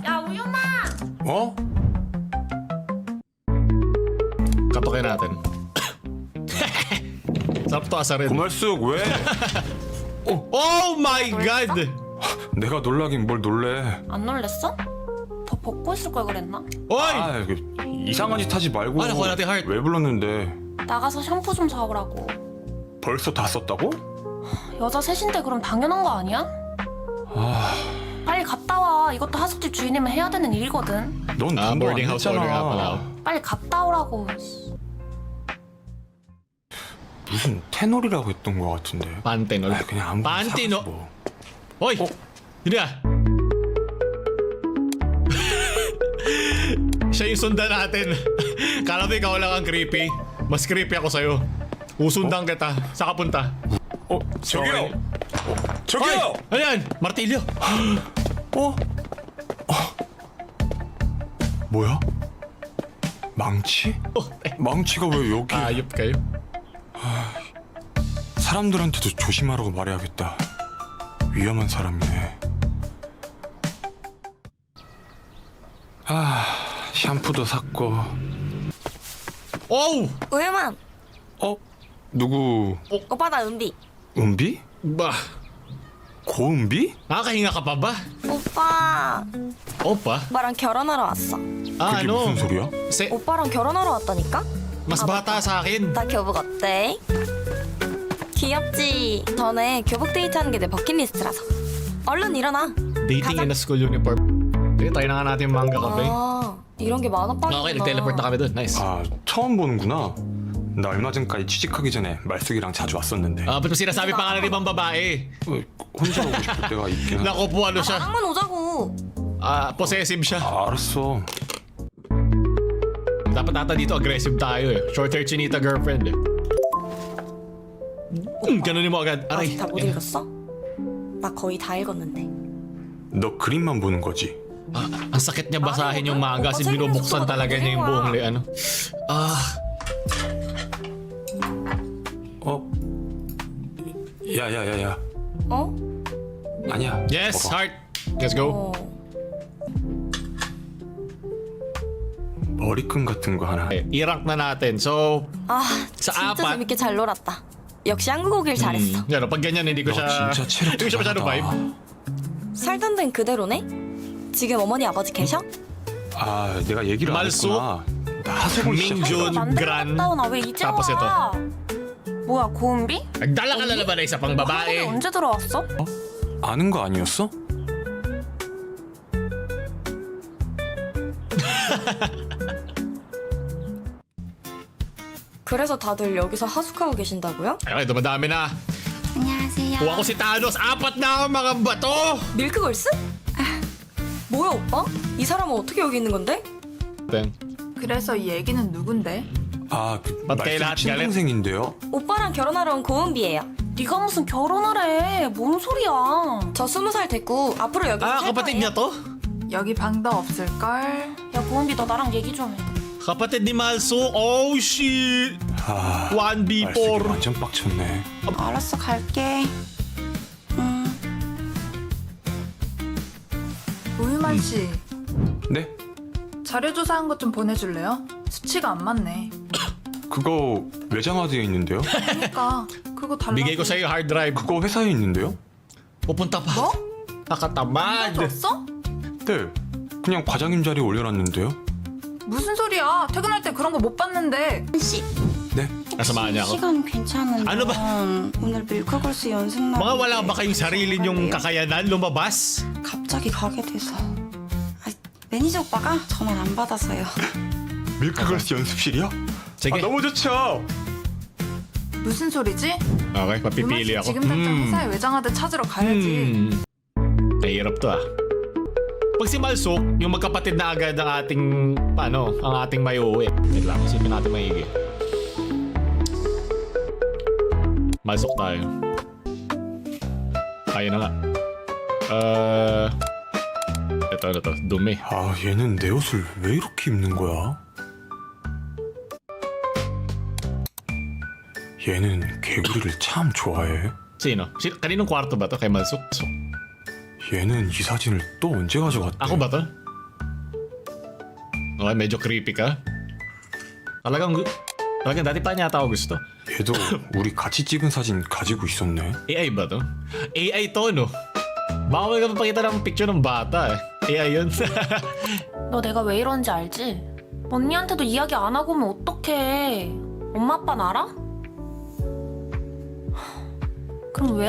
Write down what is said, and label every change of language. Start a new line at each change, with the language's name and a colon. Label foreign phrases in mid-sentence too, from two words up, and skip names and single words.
Korean: 야 우유마! 어?
Filipino: Katokin natin. Sarap to asarin.
Korean: 고말숙 왜?
English: Oh my god!
Korean: 내가 놀라긴 뭘 놀래. 안 놀랬어? 더 벗고 있을 걸 그랬나?
Filipino: Oy!
Korean: 이상한 짓 하지 말고.
Filipino: 나kuha natin heart.
Korean: 왜 불렀는데? 나가서 샴푸 좀 사오라고. 벌써 다 썼다고? 여자 셋인데 그럼 당연한 거 아니야? 빨리 갔다 와. 이것도 하숙집 주인이면 해야 되는 일이거든. 넌 Ah, 돈도 안
English: boarding house order
Filipino: nga pala.
Korean: 냈잖아. 빨리 갔다 오라고. 무슨 테놀이라고 했던 것 같은데. Pantenol. 그냥 아무 Pantino. 뭐.
Filipino: Hoy! Yun na. Siya yung sundan natin. Kala mo ikaw lang ang creepy. Mas creepy ako sa'yo. Usundan kita. Saan ka punta?
Korean: 저기요.
Filipino: Hoy! Ayan! Martilyo!
Korean: 뭐야? 망치? 망치가 왜 여기?
Filipino: Ayop kayo.
Korean: 사람들한테도 조심하라고 말해야겠다. 위험한 사람이네. 샴푸도 샀고. Oh! 우유만! 누구? 오빠 나 은비. 은비? Ba? 고은비?
Filipino: Nakakahinga ka pa ba?
Korean: 오빠 Opa? 오빠랑 결혼하러 왔어. 그게
Filipino: Ano?
Korean: 무슨 소리야? 오빠랑 결혼하러 왔다니까?
Filipino: Mas bata sa akin.
Korean: 나 교복 어때? 귀엽지? 전에 교복 데이트하는 게 내 버킷리스트라서. 얼른 일어나.
English: Dating in a school uniform.
Filipino: Sige, tayo na nga natin yung
English: manga cafe.
Korean: 이런 게 많아 빠르구나.
Filipino: Okay, nag-teleport na kami dun.
English: Nice.
Korean: 처음 보는구나. 나 얼마 전까지 취직하기 전에 말숙이랑 자주 왔었는데.
Filipino: Ba't mo sinasabi pangalan ng ibang babae?
Korean: 혼자 오고 싶을 때가 있긴 한데.
Filipino: Naku po, ano siya?
Korean: 나랑만 오자고.
Filipino: Possessive siya.
Korean: 알았어.
Filipino: Dapat ata dito aggressive tayo eh.
English: Short hair chinita girlfriend eh.
Filipino: Ganunin mo agad. Aray.
Korean: 아직 다 못 읽었어? 나 거의 다 읽었는데. 너 그림만 보는 거지? Ang sakit niya basahin yung manga kasi binubuksan talaga niya yung buong ano. 야야야야. 아니야.
English: Yes,
Korean: 먹어.
English: heart. Let's go.
Korean: 머리끈 같은 거 하나.
Filipino: Okay, i-rank na natin. So,
Korean: 진짜
Filipino: sa apat.
Korean: 재밌게 잘 놀았다. 역시 한국 오길 잘했어.
Filipino: Yan, pag ganyan hindi ko
Korean: 너
Filipino: siya...
Korean: 진짜 체력
Filipino: hindi ko siya masyado vibe.
Korean: 살던 데는 그대로네? 지금 어머니 아버지 계셔? 내가 얘기를 안 말소? 했구나. 나 하숙을 Mingjun, 시작했어. Gran. 갔다 오나 왜 이제
Filipino: Tapos ito.
Korean: 와? 뭐야 고은비?
Filipino: Nagdala ka na naman na isa pang
Korean: 한국에
Filipino: babae.
Korean: 언제 들어왔어? 아는 거 아니었어? 그래서 다들 여기서 하숙하고 계신다고요?
Filipino: Ay, dumadami na.
Korean: 안녕하세요.
Filipino: Kuha ko si Thanos. 4 na ang mga bato.
Korean: 밀크걸스? 뭐야 오빠? 이 사람은 어떻게 여기 있는 건데? 그래서 이 애기는 누군데? 그 맞게 말숙 친동생인데요. 오빠랑 결혼하러 온 고은비예요. 네가 무슨 결혼을 해? 뭔 소리야? 저 20살 됐고 앞으로 여기서 살
Filipino: kapatid
Korean: 거예요.
Filipino: niya to?
Korean: 여기 방도 없을걸? 야 고은비 너 나랑 얘기 좀 해.
Filipino: Kapatid ni Malso.
English: Oh, shit.
Korean: 말숙이 1v4. 완전 빡쳤네. 알았어 갈게. 우유만 씨 네? 자료 조사한 것 좀 보내줄래요? 수치가 안 맞네. 그거 외장하드에 있는데요? 그러니까 그거 달라고.
Filipino: Bigay ko sa'yo hard drive.
Korean: 그거 회사에 있는데요?
Filipino: Pupunta pa.
Korean: 뭐?
Filipino: Nakatamad.
Korean: 줬어? 네, 그냥 과장님 자리에 올려놨는데요. 무슨 소리야? 퇴근할 때 그런 거 못 봤는데. 네,
Filipino: Nasamahan niya ako.
Korean: 시간 괜찮은데
Filipino: Ano ba?
Korean: 오늘 밀크걸스 연습 날
Filipino: Mga wala ba kayong sarili nyong kakayanan lumabas?
Korean: 갑자기 가게 돼서 매니저 오빠가 전화를 안 받아서요. 밀크걸스 연습실이요?
Filipino: Sige.
Korean: 너무 좋죠. 무슨 소리지?
Filipino: Okay, papipili
Korean: 음악
Filipino: ako.
Korean: 지금 당장 회사에 외장하드 찾으러 가야지.
Filipino: Mahirap to ah. Pag si Malsuk, yung magkapatid na agad ang ating, ang ating may uwi. Wait lang, isipin natin maigi. Malsuk tayo. Ayun na nga. Ito, dumi.
Korean: 아, 얘는 내 옷을 왜 이렇게 입는 거야? 얘는 개구리를 참 좋아해.
Filipino: Sino? Kaninong kwarto ba to kay Malsuk?
Korean: 얘는 이 사진을 또 언제 가져갔대?
Filipino: Ako ba to? Okay, medyo creepy ka. Talagang dati pa niya ako gusto.
Korean: 얘도 우리 같이 찍은 사진 가지고 있었네.
Filipino: AI ba to? AI to, no? Baka may kapapakita ng picture ng bata eh. AI yun.
Korean: 너 내가 왜 이러는지 알지? 언니한테도 이야기 안 하고 오면 어떡해. 엄마 아빠는 알아? 그럼 왜